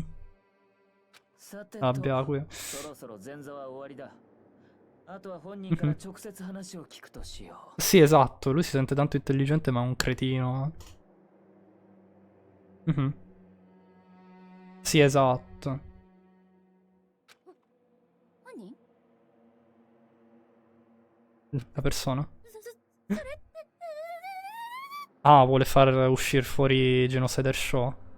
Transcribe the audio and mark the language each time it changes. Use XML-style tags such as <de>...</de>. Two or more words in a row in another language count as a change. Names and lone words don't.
<ja>Byakuya. そろそろ前座は終わりだ。あとは本人から直接話を聞くとしよう。</ja> <it>Sì, esatto, lui si sente tanto intelligente ma è un cretino. Sì, esatto.</it> <ja>何？</ja> <it>La persona. Ah, vuole far uscire fuori Genocider Show.</it>